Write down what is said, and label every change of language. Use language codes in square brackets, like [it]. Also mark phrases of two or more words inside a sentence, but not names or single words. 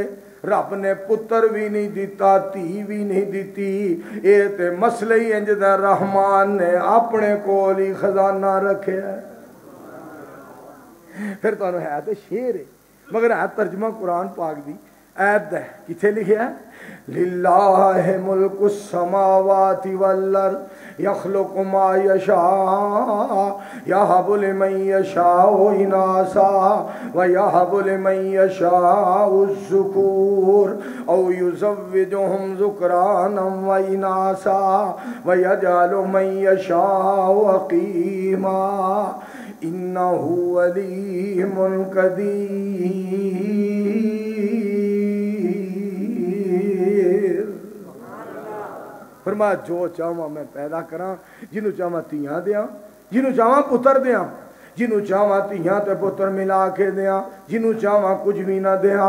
[pa] رب نے پتر بھی نہیں دتا، دھی بھی نہیں دتی، یہ تے مسلے ہی انج دا رحمان نے اپنے کول ہی خزانہ رکھیا. پھر تہانوں ہے تو شعر ہے، مگر ہے ترجمہ قرآن پاک دی آیت ہے. کتھے لکھیا ہے? [ar] لله ملك السماوات والأرض يخلق ما يشاء يهب لمن يشاء إناثا ويهب لمن يشاء الذكور أو يزوجهم ذكرانا وإناثا ويجعل من يشاء عقيما إنه عليم قدير. [pa] فرمایا جو چاہواں میں پیدا کراں، جنہوں چاہواں دھیاں دیاں، جنہوں چاہواں پتر دیاں، جنہوں چاہواں دھیاں تے پتر ملا کے دیاں، جنہوں چاہواں کجھ بھی نہ دیاں.